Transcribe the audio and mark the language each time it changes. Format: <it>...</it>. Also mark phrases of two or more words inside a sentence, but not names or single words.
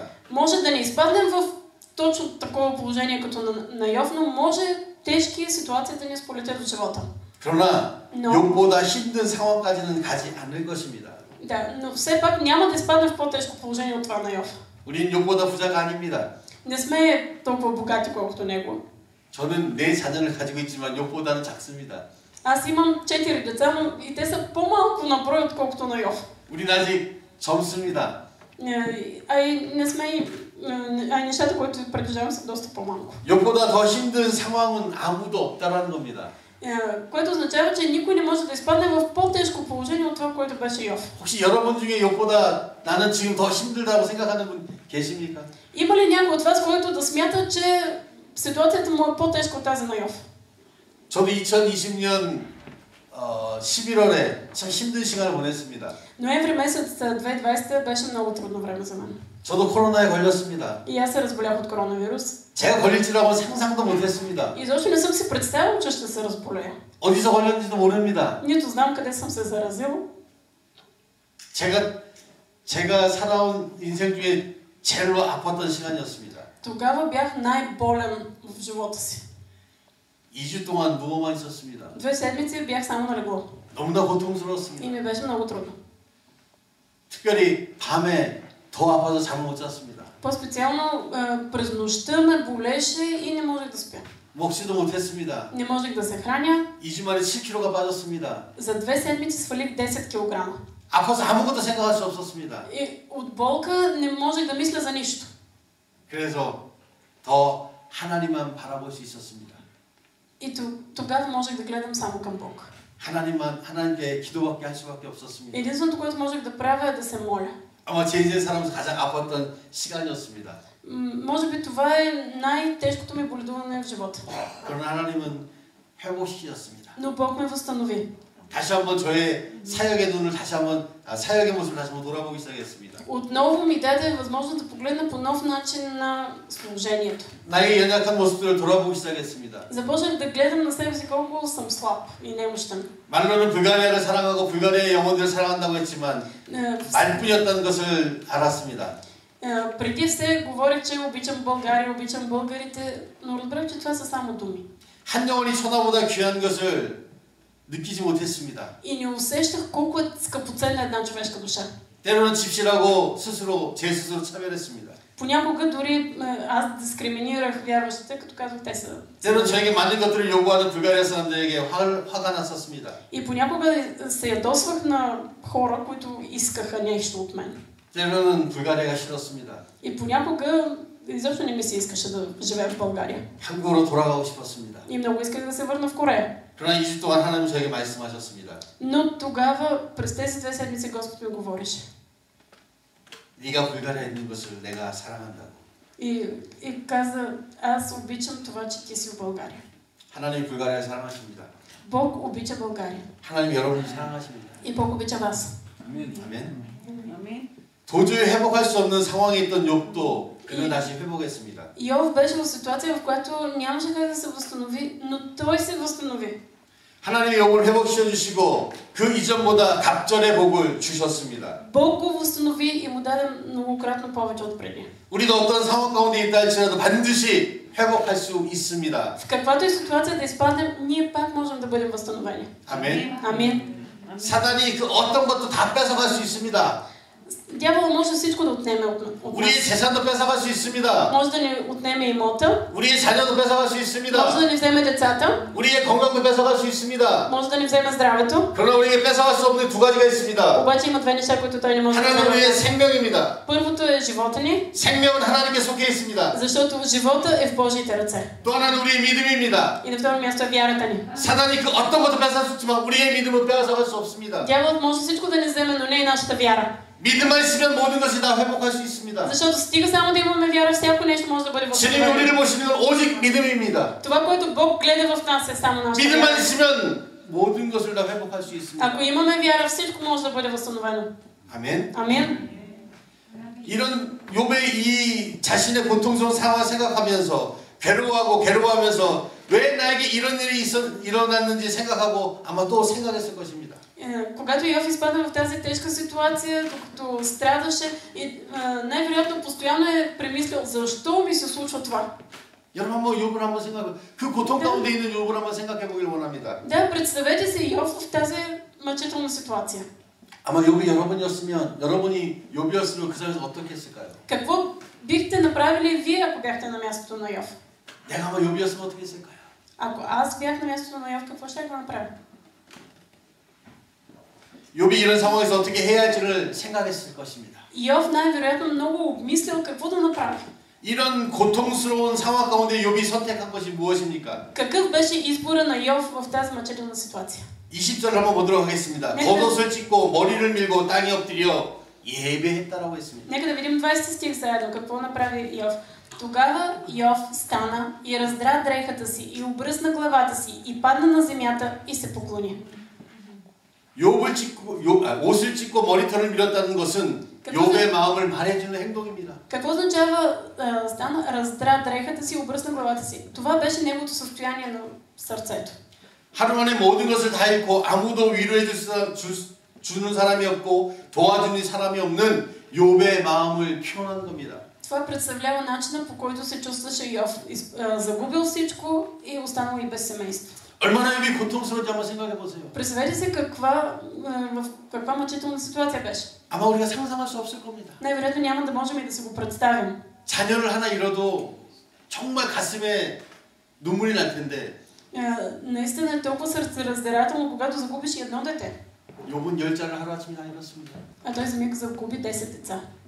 <bg>Може да не изпаднем в точно такова положение като на Йов, но може тежки ситуации да ни сполетят в живота.</bg> <ko>그러나 욥보다 힘든 상황까지는 가지 않을 것입니다.</ko> <bg>Да, но все пак няма да изпаднем в по-тежко положение от това на Йов.</bg> <ko>우리는 욥보다 부자가 아닙니다.</ko> <bg>Не сме толкова богати, колкото него.</bg> <ko>저는 4자녀를 가지고 있지만 욥보다는 작습니다.</ko> <bg>Аз имам 4 деца, но и те са по-малко на брой, отколкото на Йов.</bg> <ko>우리는 아직 젊습니다.</ko> <bg>Нещата, които притежавам, са доста по-малко.</bg> <ko>욥보다 더 힘든 상황은 아무도 없다라는 겁니다.</ko> <bg>Което означава, че никой не може да изпадне в по-тежко положение от това, което беше Йов.</bg> <ko>혹시 여러분 중에 욥보다 나는 지금 더 힘들다고 생각하는 분 계십니까?</ko> <bg>Има ли някой от вас, който да смята, че ситуацията му е по-тежка от тази на Йов?</bg> <ko>저도 2020년 11월에 참 힘든 시간을 보냈습니다.</ko> <bg>Ноември месец 2020 беше много трудно време за мен.</bg> <ko>저도 코로나에 걸렸습니다.</ko> <bg>И аз се разболях от коронавирус.</bg> <ko>제가 걸릴지라고 상상도 못했습니다.</ko> <bg>И изобщо не съм си представил, че ще се разболея.</bg> <ko>어디서 걸렸는지도 모릅니다.</ko> <bg>Нито знам къде съм се заразил.</bg> <ko>제가 살아온 인생 중에 제일로 아팠던 시간이었습니다.</ko> <bg>Тогава бях най-болен в живота си.</bg> <ko>2주 동안 누워만 있었습니다.</ko> <bg>2 седмици бях само на легло.</bg> <ko>너무나 고통스러웠습니다.</ko> <bg>И ми беше много трудно.</bg> <ko>특별히 밤에 더 아파서 잠을 못 잤습니다.</ko> <bg>По-специално през нощта ме болеше и не можех да спя.</bg> <ko>먹지도 못했습니다.</ko> <bg>Не можех да се храня.</bg> <ko>2주 만에 7kg가 빠졌습니다.</ko> <bg>За 2 седмици свалих 10 кг.</bg> <ko>아파서 아무것도 생각할 수 없었습니다.</ko> <bg>И от болка не можех да мисля за нищо.</bg> <ko>그래서 더 하나님만 바라볼 수 있었습니다.</ko> <bg>И тогава можех да гледам само към Бог.</bg> <ko>하나님께 기도밖에 할 수밖에 없었습니다.</ko> <bg>Единственото, което можех да правя е да се моля.</bg> <ko>아마 제 인생 살아오면서 가장 아팠던 시간이었습니다.</ko> <bg>Може би това е най-тежкото ми боледуване в живота.</bg> <ko>그러나 하나님은 회복시키셨습니다.</ko> <bg>Но Бог ме възстанови.</bg> <ko>다시 한번 저의 사역의 눈을 사역의 모습을 다시 한번 돌아보기 시작했습니다.</ko> <bg>Отново ми даде възможност да погледна по нов начин на служението.</bg> <ko>나의 연약한 모습들을 돌아보기 시작했습니다.</ko> <bg>Започнах да гледам на себе си колко съм слаб и немощен.</bg> <ko>말로는 불가리아를 사랑하고 불가리아의 영혼들을 사랑한다고 했지만 말뿐이었다는 것을 알았습니다.</ko> <bg>Преди все говорих, че обичам България, обичам българите, но разбрах, че това са само думи.</bg> <ko>한 영혼이 천하보다 귀한 것을 느끼지 못했습니다.</ko> <bg>И не усещах колко е скъпоценна една човешка душа.</bg> <ko>때로는 집시라고 제 스스로 차별했습니다.</ko> <bg>Понякога дори аз дискриминирах вярващите, като казах те са.</bg> <ko>때론 저에게 많은 것들을 요구하는 불가리아 사람들에게 화가 났었습니다.</ko> <bg>И понякога се ядосвах на хора, които искаха нещо от мен.</bg> <ko>때로는 불가리아가 싫었습니다.</ko> <bg>И понякога изобщо не ми се искаше да живея в България.</bg> <ko>한국으로 돌아가고 싶었습니다.</ko> <bg>И много исках да се върна в Корея.</bg> <ko>그러나 2주 동안 하나님 저에게 말씀하셨습니다.</ko> <bg>Но тогава, през тези 2 седмици, Господ ми говореше.</bg> <ko>네가 불가리아에 있는 것을 내가 사랑한다고.</ko> <bg>И каза, аз обичам това, че ти си в България.</bg> <ko>하나님 불가리아 사랑하십니다.</ko> <bg>Бог обича България.</bg> <ko>하나님 여러분을 사랑하십니다.</ko> <bg>И Бог обича вас.</bg> <ko>아멘. 아멘. 도저히 회복할 수 없는 상황에 있던 욥도 그는 다시 회복했습니다.</ko> <bg>Йов беше в ситуация, в която нямаше как да се възстанови, но той се възстанови.</bg> <ko>하나님이 욥을 회복시켜 주시고 그 이전보다 갑절의 복을 주셨습니다.</ko> <bg>Бог го възстанови и му даде многократно повече от преди.</bg> <ko>우리도 어떤 상황 가운데 있다 할지라도 반드시 회복할 수 있습니다.</ko> <bg>В каквато и ситуация да изпаднем, ние пак можем да бъдем възстановени.</bg> <ko>아멘.</ko> <bg>Амин.</bg> <ko>사단이 그 어떤 것도 다 뺏어갈 수 있습니다.</ko> <bg>Дявол може всичко да отнеме от</bg> <ko>우리의</ko> <bg>нас.</bg> <ko>재산도 뺏어갈 수 있습니다.</ko> <bg>Може да ни отнеме имота,</bg> <ko>우리의 자녀도 뺏어갈 수</ko> <bg>може</bg> <ko>있습니다.</ko> <bg>да ни вземе децата,</bg> <ko>우리의 건강도 뺏어갈 수 있습니다.</ko> <bg>може да ни вземе здравето.</bg> <ko>그러나 우리에게 뺏어갈 수 없는 두 가지가 있습니다.</ko> <bg>Обаче има 2 неща, които той не може да</bg> <ko>하나는 우리의</ko> <bg>вземе.</bg> <ko>생명입니다.</ko> <bg>Първото е живота ни,</bg> <ko>생명은 하나님께 속해 있습니다.</ko> <bg>защото живота е в Божиите ръце.</bg> <ko>또 하나는 우리의 믿음입니다.</ko> <bg>И на второ място е вярата ни.</bg> <ko>사단이 그 어떤 것도 뺏어갔지만 우리의 믿음은 빼앗아갈 수 없습니다.</ko> <bg>Дяволът може всичко да ни вземе, но не и нашата вяра.</bg> <ko>믿음만 있으면 모든 것이 다 회복할 수 있습니다.</ko> <bg>Защото стига само да имаме вяра, всяко нещо може да бъде</bg> <ko>주님이</ko> <bg>възстановено.</bg> <ko>우리를 보시는 건 오직 믿음입니다.</ko> <bg>Това, което Бог гледа в нас, е само нашата</bg> <ko>믿음만</ko> <bg>вяра.</bg> <ko>있으면 모든 것을 다 회복할 수 있습니다.</ko> <bg>Ако имаме вяра, всичко може да бъде възстановено.</bg> <ko>아멘.</ko> <bg>Амин.</bg> <ko>이런 욥의 이 자신의 고통스러운 상황을 생각하면서 괴로워하면서 왜 나에게 이런 일이 일어났는지 생각하고 아마 또 생각했을 것입니다.</ko> <bg>Когато Йов изпадна в тази тежка ситуация, докато страдаше, най-вероятно постоянно е премислял, защо ми се случва това.</bg> <ko>여러분 한번 욥을 한번 생각해. 그 고통 가운데 있는 욥을 한번 생각해 보길 원합니다.</ko> <bg>Да, представете си Йов в тази мъчителна ситуация.</bg> <ko>아마 욥이 여러분이었으면 여러분이 욥이었으면 그 상황에서 어떻게 했을까요?</ko> <bg>Какво бихте направили вие, ако бяхте на мястото на Йов?</bg> <ko>내가 아마 욥이었으면 어떻게 했을까요?</ko> <bg>Ако аз бях на мястото на Йов, какво ще го направя?</bg> <ko>욥이 이런 상황에서 어떻게 해야 할지를 생각했을 것입니다.</ko> <bg>Йов най-вероятно много обмислял какво да направи.</bg> <ko>이런 고통스러운 상황 가운데 욥이 선택한 것이 무엇입니까?</ko> <bg>Какъв беше избора на Йов в тази мъчителна ситуация?</bg> <ko>20절 한번 보도록 하겠습니다. 겉옷을 찢고 머리를 밀고 땅에 엎드려 예배했다라고 했습니다.</ko> <bg>Нека да видим 20 стих заедно. Какво направи Йов? Тогава Йов стана и раздра дрехата си и обръсна главата си и падна на земята и се поклони.</bg> <ko>옷을 찢고 머리털을 밀었다는 것은 욥의 마음을 말해주는 행동입니다.</ko> <bg>Какво означава стана, раздра дрехата си и обръсна главата си? Това беше неговото състояние на сърцето.</bg> <ko>하루 만에 모든 것을 다 잃고 아무도 위로해 주는 사람이 없고 도와주는 사람이 없는 욥의 마음을 표현한 겁니다.</ko> <bg>Това представлява начина, по който се чувстваше Йов. Загубил всичко и останал и без семейство.</bg> <ko>얼마나 욥이 고통스러운지 한번 생각해 보세요.</ko> <bg>Представете си в каква мъчителна ситуация беше.</bg> <ko>아마 우리가 상상할 수 없을 겁니다.</ko> <bg>Най-вероятно няма да можем и да си го представим.</bg> <ko>자녀를 하나 잃어도 정말 가슴에 눈물이 날 텐데.</ko> <bg>Наистина е толкова сърцераздирателно, когато загубиш и едно дете.</bg> <ko>욥은 10자를 하루아침에 다 잃었습니다.</ko> <bg>А той за миг загуби 10 деца.</bg>